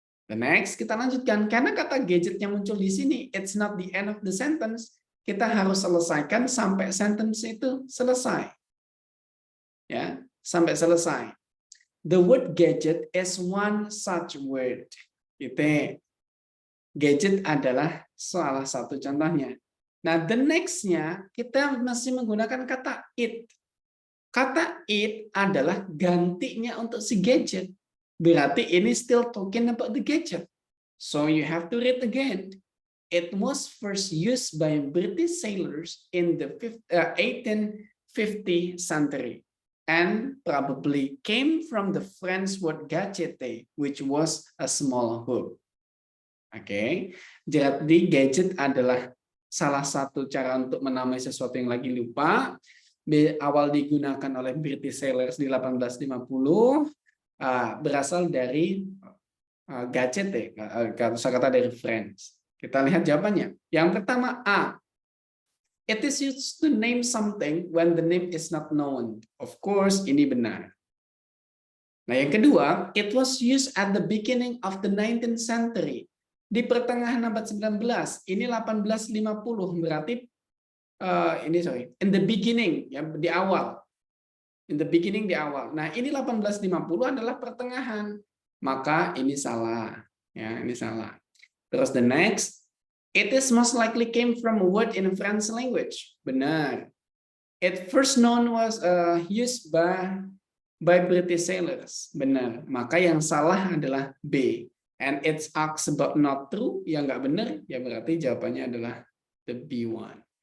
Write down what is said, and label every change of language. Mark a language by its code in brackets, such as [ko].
[en] The next, [id] kita lanjutkan. Karena kata gadget yang muncul di sini, [en] it's not the end of the sentence. [id] Kita harus selesaikan sampai sentence itu selesai. Ya, sampai selesai. [en] The word gadget is one such word. [id] Gitu. Gadget adalah salah satu contohnya. Nah, the next-nya kita masih menggunakan kata it. Kata it adalah gantinya untuk si gadget. Berarti ini [en] still talking about the gadget. So you have to read again. It was first used by British sailors in the 1850 century and probably came from the French word gadgete, which was a small hook. [id] Oke, jadi gadget adalah salah satu cara untuk menamai sesuatu yang lagi lupa. Awal digunakan oleh British sailors di 1850. Berasal dari gadget, kata dari French. Kita lihat jawabannya. Yang pertama A. [en] It is used to name something when the name is not known. Of course, [id] ini benar. Nah, yang kedua, [en] it was used at the beginning of the 19th century. [id] Di pertengahan abad 19, ini 1850, berarti [en] in the beginning, [id] ya, di awal. [en] In the beginning, [id] di awal. Nah, ini 1850 adalah pertengahan. Maka ini salah. Ya, ini salah. [en] Terus the next, it is most likely came from a word in French language. [id] Benar. [en] It first known was used by British sailors. [id] Benar. Maka yang salah adalah B. [en] And it's asked about not true. [id] Yang nggak benar, ya berarti jawabannya adalah [en] the B1.